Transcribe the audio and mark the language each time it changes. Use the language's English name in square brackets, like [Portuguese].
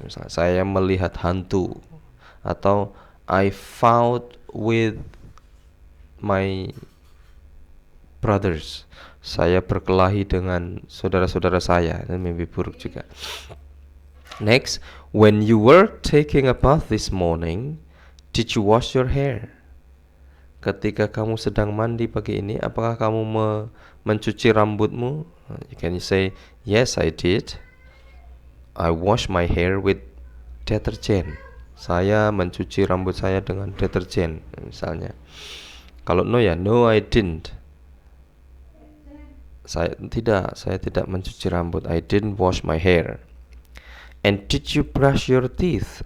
[Indonesian] Misalnya, saya melihat hantu. [English] Atau I fought with my brothers. [Indonesian] Saya berkelahi dengan saudara-saudara saya. Dan mimpi buruk juga. [English] Next, when you were taking a bath this morning, did you wash your hair? [Indonesian] Ketika kamu sedang mandi pagi ini, apakah kamu mencuci rambutmu? [English] You can say, yes I did. I wash my hair with detergent. [Indonesian] Saya mencuci rambut saya dengan deterjen, misalnya. [English] Kalau no ya, no I didn't. [Indonesian] Saya tidak mencuci rambut. [English] I didn't wash my hair. And did you brush your teeth?